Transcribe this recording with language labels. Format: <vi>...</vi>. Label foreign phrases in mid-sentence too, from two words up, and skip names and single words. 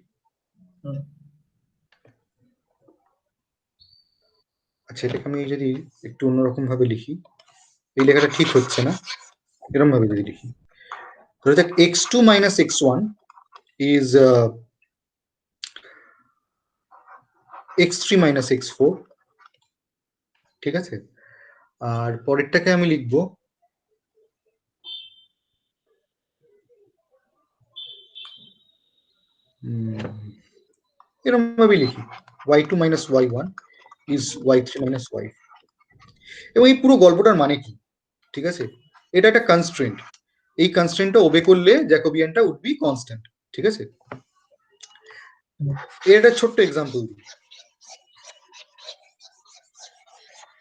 <bn>আচ্ছা এটাকে আমি যদি একটু অন্যরকম ভাবে লিখি, এই লেখাটা ঠিক হচ্ছে না, এরকম ভাবে যদি লিখি, ধরে যাক</bn> <en>x2 minus x1 is x3 minus x4,</en> <bn>ঠিক আছে? আর পরেরটাকে আমি লিখবো এরকম ভাবে লিখি</bn> <en>y2 minus y1 is y3 minus y4.</en> <bn>এবং এই পুরো গল্পটার মানে কি? ঠিক আছে, এটা একটা কনস্ট্রেন্ট, এই কনস্ট্রেন্টটা ওবে করলে জ্যাকোবিয়ানটা</bn> <en>would be constant.</en> <bn>ঠিক আছে, এর একটা ছোট্ট এক্সাম্পল দিই।</bn>